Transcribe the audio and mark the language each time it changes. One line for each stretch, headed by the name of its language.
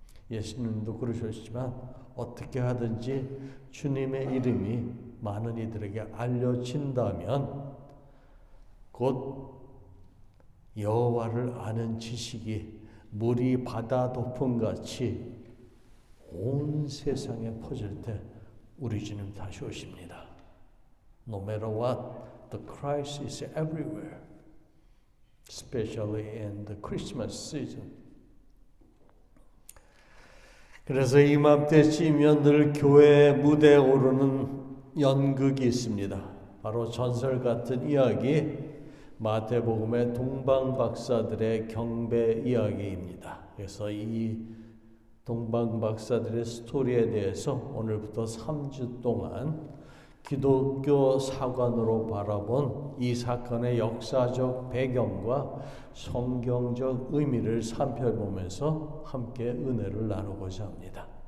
Korean: 예수님도 그러셨지만 어떻게 하든지 주님의 이름이 많은 이들에게 알려진다면 곧 여호와를 아는 지식이 물이 바다 덮음같이 온 세상에 퍼질 때 우리 주님 다시 오십니다.
English: No matter what, the Christ is everywhere, especially in the Christmas season.
Korean: 그래서 이맘때쯤이면 늘 교회 무대에 오르는 연극이 있습니다. 바로 전설 같은 이야기, 마태복음의 동방박사들의 경배 이야기입니다. 그래서 이 동방박사들의 스토리에 대해서 오늘부터 3주 동안 기독교 사관으로 바라본 이 사건의 역사적 배경과 성경적 의미를 살펴보면서 함께 은혜를 나누고자 합니다.